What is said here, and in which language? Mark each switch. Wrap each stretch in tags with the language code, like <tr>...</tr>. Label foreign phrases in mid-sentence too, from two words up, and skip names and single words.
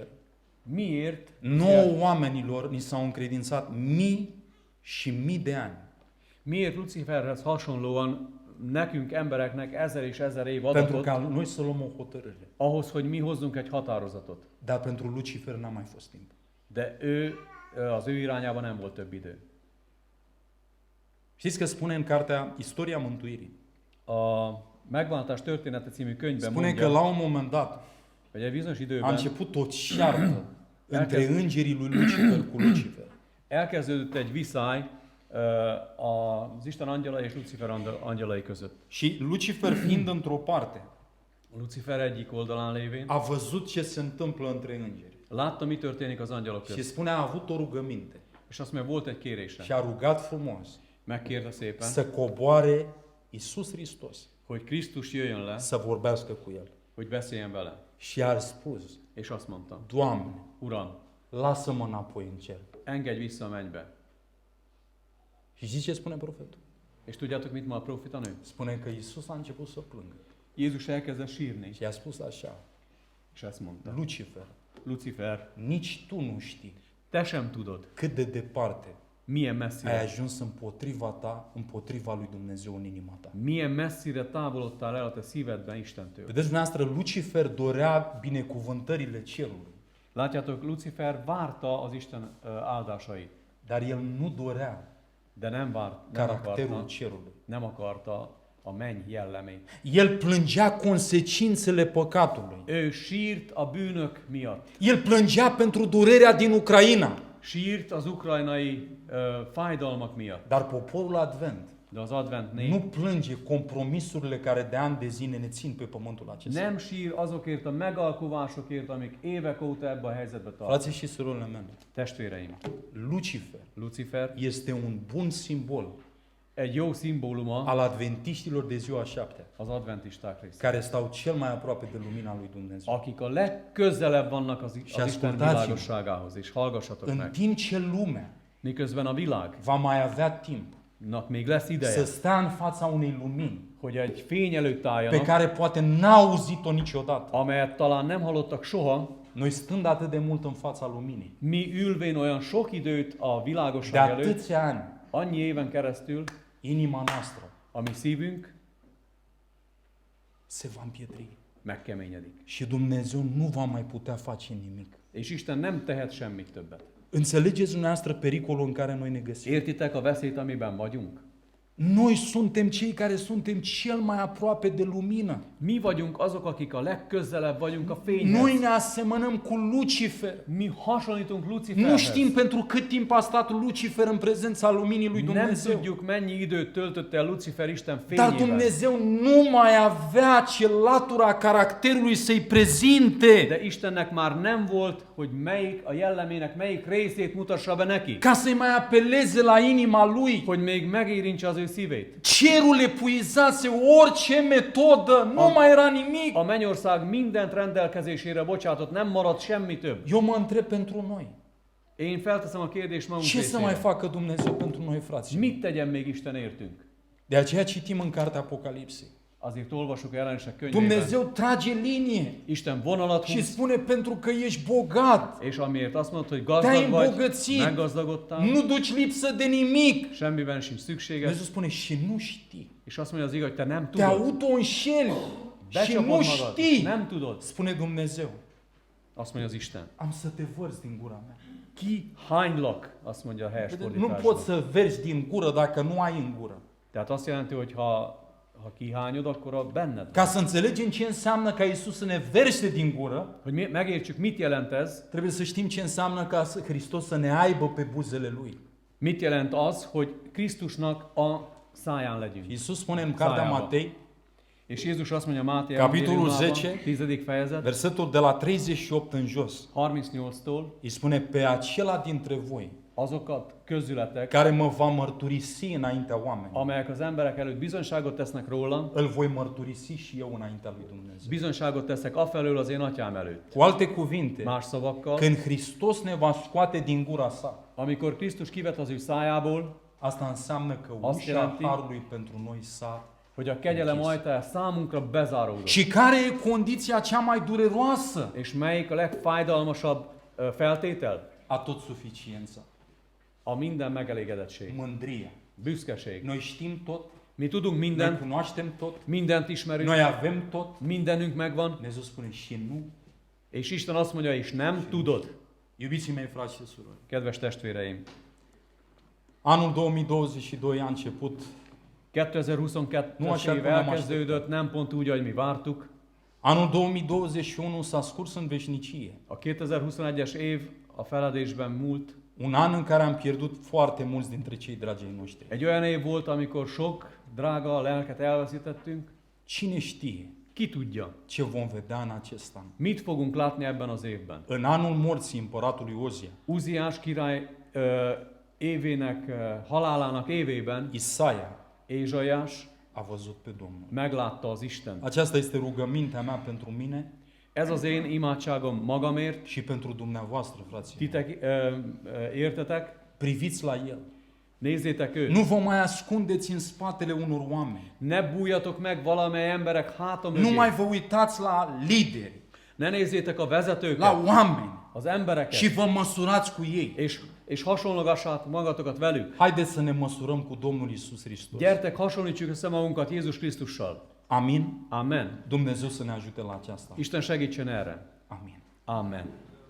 <hu>Miért?</hu> <ro>nouă oamenilor ni s-au încredințat mii și mii de ani?</ro> <hu>Miért Luciferhez hasonlóan nekünk embereknek 1000 és 1000 év</hu> <ro>pentru</ro> <hu>adatot</hu> <ro>ca noi să luăm o hotărâre.</ro> <hu>ahhoz, hogy mi hozzunk egy határozatot.</hu> <ro>Dar pentru Lucifer n-a mai fost timp.</ro> <hu>De az ő irányában nem volt több idő.</hu> <ro>Știți că spune în cartea Istoria Mântuirii,</ro> <hu>A Megváltás története című könyvben</hu> <ro>spune că</ro> <hu>mondja,</hu> <ro>la un moment dat</ro> <hu>hogy egy bizonyos</hu> <ro>a</ro> <hu>időben</hu> <ro>început o ceartă între îngerii lui Lucifer cu Lucifer.</ro> <hu>elkezdődött egy viszály az Isten angyalai és Lucifer angyalai között.</hu> <ro>Și Lucifer fiind într-o parte,</ro> <hu>Lucifer egyik oldalán lévén</hu> <ro>a văzut ce se întâmplă între îngeri.</ro> <hu>látta, mi történik az angyalok</hu> <ro>Și</ro> <hu>között.</hu> <ro>spune a avut o rugăminte</ro> <hu>És azt mondja, volt egy</hu> <ro>și</ro> <hu>kérése.</hu> <ro>a rugat frumos</ro> <hu>Megkérte szépen,</hu> <ro>să coboare Iisus Hristos,</ro> <hu>hogy Krisztus jöjjön le,</hu> <ro>să vorbească cu el.</ro> <hu>hogy beszéljen vele.</hu> <ro>Și a spus,</ro> <hu>És azt mondta,</hu> <ro>Doamne,</ro> <hu>Uram,</hu> <ro>lasă-mă înapoi în cer.</ro> <hu>engedj vissza a mennybe.</hu> <ro>Și știți ce spune profetul?</ro> <hu>És tudjátok, mit mond a profétanő?</hu> <ro>Spune că Iisus a început să plângă.</ro> <hu>Jézus elkezdett sírni,</hu> <ro>Și a spus așa,</ro> <hu>és ezt mondta.</hu> <ro>Lucifer,</ro> <hu>Lucifer,</hu> <ro>nici tu nu știi</ro> <hu>te sem tudod,</hu> <ro>cât de departe</ro> <hu>milyen messzire,</hu> <ro>ai ajuns împotriva ta, împotriva lui Dumnezeu în inima ta.</ro> <hu>milyen messzire távolodtál el a te szívedben Istentől.</hu> <ro>Vedeți, dumneavoastră, Lucifer dorea binecuvântările cerului,</ro> <hu>Látjátok, Lucifer várta az Isten áldásait,</hu> <ro>dar el nu dorea</ro> <hu>de nem</hu> <ro>caracterul</ro> <hu>akarta,</hu> <ro>cerului.</ro> <hu>nem akarta a menny jellemét.</hu> <ro>El plângea consecințele păcatului.</ro> <hu>Ő sírt a bűnök miatt.</hu> <ro>El plângea pentru durerea din Ucraina.</ro> <hu>Sírt az ukrajnai fájdalmak miatt.</hu> <ro>Dar poporul Advent</ro> <hu>De az advent nép</hu> <ro>nu plânge compromisurile care de ani de zile ne țin pe pământul acesta.</ro> <hu>nem sír azokért a megalkuvásokért, amik évek óta ebbe a helyzetbe tartanak.</hu> <ro>Frații și surorile mele,</ro> <hu>Testvéreim,</hu> <ro>Lucifer</ro> <hu>Lucifer</hu> <ro>este un bun simbol</ro> <hu>egy jó szimbóluma</hu> <ro>al adventiștilor de ziua 7,</ro> <hu>az adventisták része.</hu> <ro>care stau cel mai aproape de lumina lui Dumnezeu.</ro> <hu>Akik a legközelebb vannak az Isten</hu> <ro>ascultați-mă.</ro> <hu>világosságához, és hallgassatok</hu> <ro>În</ro> <hu>meg.</hu> <ro>timp ce lumea</ro> <hu>Miközben a világnak</hu> <ro>va mai avea timp</ro> <hu>még lesz</hu> <ro>să</ro> <hu>ideje,</hu> <ro>stea în fața unei lumini</ro> <hu>hogy egy fény előtt</hu> <ro>pe</ro> <hu>álljanak,</hu> <ro>care poate n-a auzit-o niciodată,</ro> <hu>amelyet talán nem hallottak soha,</hu> <ro>noi stând atât de mult în fața luminii,</ro> <hu>mi ülvén olyan sok időt a</hu> <ro>de</ro> <hu>világosság előtt,</hu> <ro>atâția ani,</ro> <hu>annyi éven keresztül,</hu> <ro>inima noastră</ro> <hu>a mi szívünk</hu> <ro>se va împietri</ro> <hu>megkeményedik.</hu> <ro>și Dumnezeu nu va mai putea face nimic.</ro> <hu>És Isten nem tehet semmit többet.</hu> <ro>Înțelegeți dumneavoastră pericolul în care noi ne găsim?</ro> <hu>Értitek a veszélyt, amiben vagyunk?</hu> <ro>Noi suntem cei care suntem cel mai aproape de lumină.</ro> <hu>Mi vagyunk azok, akik a legközelebb vagyunk a</hu> <ro>Noi</ro> <hu>fényhez.</hu> <ro>ne asemănăm cu Lucifer.</ro> <hu>Mi hasonlítunk</hu> <ro>Nu</ro> <hu>Luciferhez.</hu> <ro>știm pentru cât timp a stat Lucifer în prezența luminii lui</ro> <hu>Nem</hu> <ro>Dumnezeu.</ro> <hu>tudjuk, mennyi időt töltött el Lucifer Isten</hu> <ro>Dar</ro> <hu>fényében.</hu> <ro>Dumnezeu nu mai avea ce latura caracterului să-i prezinte</ro> <hu>De Istennek már nem volt, hogy melyik a jellemének melyik részét mutassa be neki.</hu> <ro>ca să-i mai apeleze la inima lui.</ro> <hu>Hogy még megérintse az ő szívét.</hu> <ro>Cerul epuizase orice metodă, nu mai era nimic.</ro> <hu>A mennyország mindent rendelkezésére bocsátott, nem maradt semmi több.</hu> <ro>Eu mă întreb pentru noi.</ro> <hu>Én felteszem a kérdést magunk</hu> <ro>Ce să mai</ro> <hu>részére.</hu> <ro>facă Dumnezeu pentru noi, frați?</ro> <hu>Mit tegyen még Isten értünk?</hu> <ro>De aceea citim în cartea Apocalipsei.</ro> <hu>Azért olvasok a jelenések könyvében.</hu> <ro>Dumnezeu trage linie</ro> <hu>Isten vonalat</hu> <ro>și</ro> <hu>húz,</hu> <ro>spune pentru că ești bogat,</ro> <hu>és amiért azt mondta, hogy</hu> <ro>te-ai</ro> <hu>gazdag vagy,</hu> <ro>îmbogățit,</ro> <hu>meggazdagodtál,</hu> <ro>nu duci lipsă de nimic.</ro> <hu>semmiben sincs szükséges,</hu> <ro>Dumnezeu spune și nu știi.</ro> <hu>és azt mondja az igaz, hogy te nem</hu> <ro>Te</ro> <hu>tudod.</hu> <ro>auto-înșeli și</ro> <hu>Becsapod</hu> <ro>nu</ro> <hu>magad,</hu> <ro>știi.</ro> <hu>nem tudod.</hu> <ro>Spune Dumnezeu,</ro> <hu>Azt mondja az Isten.</hu> <ro>am să te vărzi din gura mea.</ro> <hu>Kihánylak, azt mondja a helyes</hu> <ro>Nu</ro> <hu>fordításban.</hu> <ro>poți să verzi din gură dacă nu ai în gură.</ro> <hu>Tehát azt jelenti, hogy ha kihányod, akkor a benned van.</hu> <ro>Ca să înțelegem ce înseamnă ca Iisus să ne verse din gură,</ro> <hu>Hogy megértsük, mit jelent ez,</hu> <ro>trebuie să știm ce înseamnă ca Hristos să ne aibă pe buzele Lui.</ro> <hu>mit jelent az, hogy Krisztusnak a száján legyünk.</hu> <ro>Iisus spune în cartea</ro> <hu>Szájába.</hu> <ro>Matei,</ro> <hu>És Jézus azt mondja Máté</hu> <ro>Capitolul</ro> <hu>evangéliumában,</hu> <ro>10,</ro> <hu>10. fejezet,</hu> <ro>versetul de la 38 în jos,</ro> <hu>38-tól,</hu> <ro>îi spune, pe acela dintre voi</ro> <hu>azokat közületek,</hu> <ro>care mă va mărturisi înaintea oamenilor,</ro> <hu>amelyek az emberek előtt bizonyságot tesznek rólam,</hu> <ro>îl voi mărturisi și eu înaintea lui Dumnezeu.</ro> <hu>bizonyságot teszek afelől az én atyám előtt.</hu> <ro>Cu alte cuvinte,</ro> <hu>Más szavakkal,</hu> <ro>când Hristos ne va scoate din gura sa,</ro> <hu>amikor Krisztus kivet az ő szájából,</hu> <ro>asta înseamnă că</ro> <hu>Azt</hu> <ro>ușa</ro> <hu>jelenti-</hu> <ro>Harului pentru noi s-a</ro> <hu>hogy a kegyelem ajtaja számunkra bezáródott.</hu> <ro>Și care e condiția cea mai dureroasă?</ro> <hu>És melyik a legfájdalmasabb feltétel?</hu> <ro>A tot suficiența,</ro> <hu>A minden megelégedettség,</hu> <ro>mândria.</ro> <hu>büszkeség.</hu> <ro>Noi știm tot,</ro> <hu>Mi tudunk</hu> <ro>Noi</ro> <hu>mindent,</hu> <ro>cunoaștem tot,</ro> <hu>mindent ismerünk,</hu> <ro>noi avem tot.</ro> <hu>mindenünk megvan,</hu> <ro>Dumnezeu spune și nu.</ro> <hu>és Isten azt mondja, és nem tudod.</hu> <ro>Iubiții mei, frați și surori,</ro> <hu>Kedves testvéreim,</hu> <ro>anul 2022 a început,</ro> <hu>2022-es</hu> <ro>Nu așa</ro> <hu>év</hu> <ro>cum am</ro> <hu>elkezdődött, nem pont úgy, ahogy mi vártuk.</hu> <ro>anul 2021 s-a scurs în veșnicie.</ro> <hu>A 2021-es év a feledésben múlt.</hu> <ro>Un an în care am pierdut foarte mulți dintre cei dragi ai noștri.</ro> <hu>Egy olyan év volt, amikor sok drága lelket elveszítettünk.</hu> <ro>Cine știe</ro> <hu>Ki tudja,</hu> <ro>ce vom vedea în acest an?</ro> <hu>mit fogunk látni ebben az évben.</hu> <ro>În anul morții împăratului Ozia,</ro> <hu>Uziás király évének, halálának évében</hu> <ro>Isaia</ro> <hu>Ézsaiás</hu> <ro>a văzut pe Domnul.</ro> <hu>meglátta az Istent.</hu> <ro>Aceasta este rugămintea mea pentru mine</ro> <hu>Ez az én imádságom magamért,</hu> <ro>și pentru dumneavoastră, frații mei.</ro> <hu>titek értetek,</hu> <ro>Priviți la El.</ro> <hu>nézzétek őt.</hu> <ro>Nu vă mai ascundeți în spatele unor oameni.</ro> <hu>Ne bújjatok meg valamely emberek háta</hu> <ro>Nu mai</ro> <hu>mögé.</hu> <ro>vă uitați la lideri,</ro> <hu>Ne nézzétek a vezetőket,</hu> <ro>la oameni</ro> <hu>az embereket,</hu> <ro>și vă măsurați cu ei.</ro> <hu>és hasonlogassátok magatokat velük.</hu> <ro>Haideți să ne măsurăm cu Domnul Isus Hristos.</ro> <hu>Gyertek, hasonlítsuk össze magunkat Jézus Krisztussal.</hu> <ro>Amin?</ro> <hu>Amen.</hu> <ro>Dumnezeu să ne ajute la aceasta.</ro> <hu>Isten segítsen erre.</hu> <ro>Amin.</ro> <hu>Amen.</hu>